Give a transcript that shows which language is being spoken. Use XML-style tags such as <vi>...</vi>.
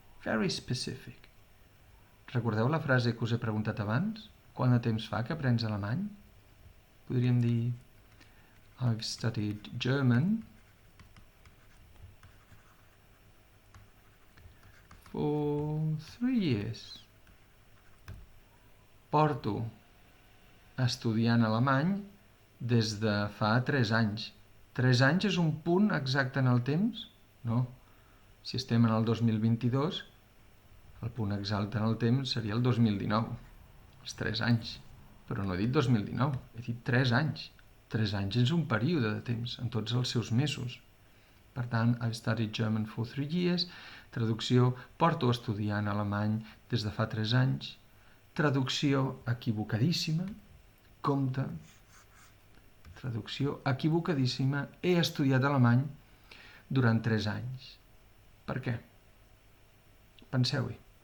<en>Very specific.</en> <ca>Recordeu la frase que us he preguntat abans? Quant de temps fa que aprens alemany? Podríem dir</ca> <en>I've studied German for 3 years.</en> <ca>Porto estudiant alemany des de fa 3 anys. 3 anys és un punt exacte en el temps? No. Si estem en el 2022, el punt exacte en el temps seria el 2019, els 3 anys. Però no he dit 2019, he dit 3 anys. 3 anys és un període de temps, en tots els seus mesos. Per tant,</ca> <en>I've studied German for 3 years.</en> <ca>Traducció, porto estudiant alemany des de fa 3 anys. Traducció equivocadíssima. Compte. Traducció equivocadíssima. He estudiat alemany durant 3 anys. Per què? Penseu-hi.</ca>